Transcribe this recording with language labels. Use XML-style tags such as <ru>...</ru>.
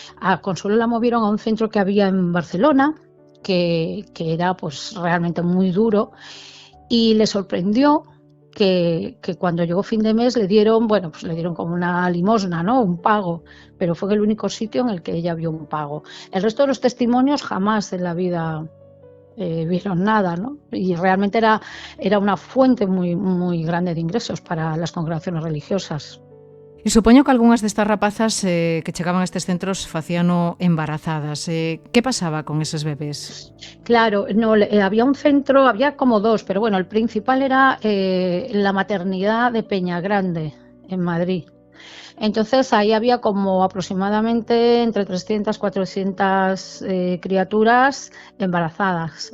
<es>A Consuelo la movieron a un centro que había en Barcelona, que era pues realmente muy duro, y le sorprendió que cuando llegó fin de mes le dieron como una limosna, ¿no? Un pago, pero fue el único sitio en el que ella vio un pago. El resto de los testimonios jamás en la vida vieron nada, ¿no? Y realmente era una fuente muy, muy grande de ingresos para las congregaciones religiosas.</es> <gl>E supoño que algunhas destas rapazas que chegaban a estes centros facíano embarazadas. Que pasaba con eses bebés?</gl> <es>Claro, no, había un centro, había como dos, pero bueno, el principal era la maternidad de Peñagrande, en Madrid. Entonces ahí había como aproximadamente entre 300 y 400 criaturas embarazadas.</es>